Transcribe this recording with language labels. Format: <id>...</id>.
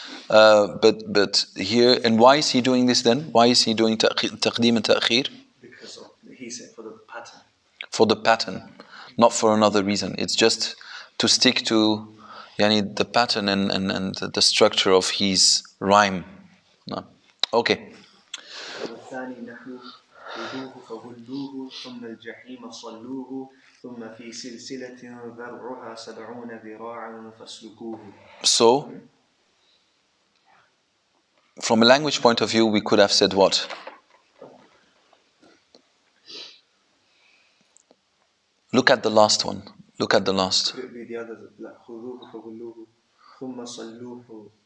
<en>But here, and why is he doing this then? Why is he doing taqdeem and ta'khir? Because of, he said, for the pattern. For the pattern, not for another reason. It's just to stick to the pattern and the structure of his rhyme. No. Okay.</en> <ar>والثاني نحو خذوه فغلوه ثم الجحيم صلوه ثم في سلسلة ذرعها 70 ذراعا فاسلكوه.</ar> <en>So, from a language point of view, we could have said what? Look at the last one. Look at the last. Could it be the others?</en> <ar>خذوه فغلوه ثم صلوه</ar>